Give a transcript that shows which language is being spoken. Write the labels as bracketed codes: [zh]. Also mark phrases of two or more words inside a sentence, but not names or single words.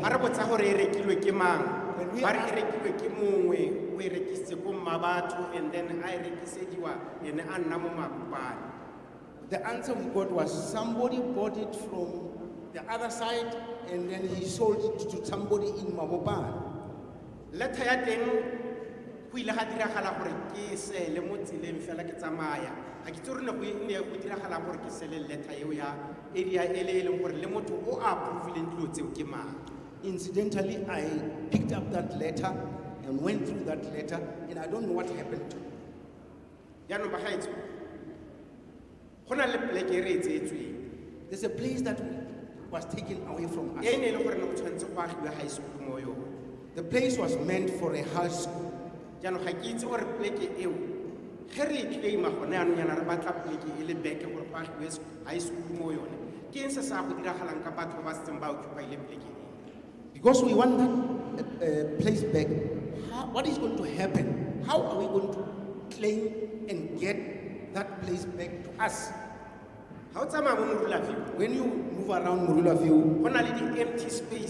[en] When we asked, the answer we got was somebody bought it from the other side and then he sold it to somebody in Mabopane. [tn] Letter ya teng go ile ga diragala gore ke se le mo tseleng fela ke tsamaya a ke tsore ne go ile go diragala gore ke se le letter eo ya area ele le gore le motho o approve dilo tseo ke mang. [en] Incidentally, I picked up that letter and went through that letter and I don't know what happened to it. [tn] Yaanong ba gaetso go na le pleke e re etseetsweng. [en] There's a place that was taken away from us. [tn] E ne le gore ne go tshwanetse go agiwa [en] high school [tn] mo yone. [en] The place was meant for a high school. [tn] Jaanong ga ke itse gore pleke eo ge re claima gone yaanong yana re batla pleke e le beke gore go agiwe [en] high school [tn] mo yone. Ke eng se sa go diragalang ka batho ba setseng ba occupy le pleke? [en] Because we want that place back, what is going to happen? How are we going to claim and get that place back to us? When you move around Morula View, empty space,